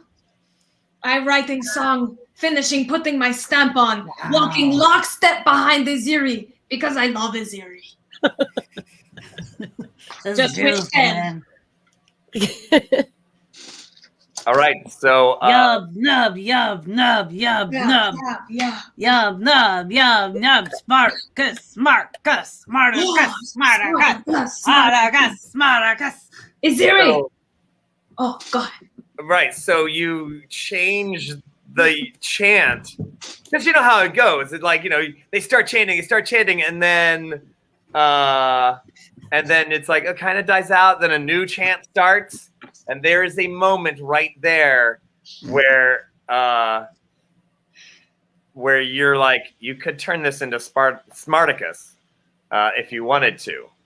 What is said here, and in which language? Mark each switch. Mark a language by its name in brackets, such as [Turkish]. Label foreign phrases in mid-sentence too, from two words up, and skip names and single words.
[English] I'm writing song, finishing, putting my stamp on, walking lockstep behind Iziri because I love Iziri. Just wish 10. All right, so Yub nub, yub nub, yub nub, yub nub, yub nub. Smartacus, Smartacus, Smartacus, Smartacus, Smartacus, Smartacus. Iziri. So- Oh God. right, so you change the chant because you know how it goes. It's like, you know, they start chanting, and then it's like it kind of dies out. Then a new chant starts, and there is a moment right there where you're like, you could turn this into Smartacus if you wanted to.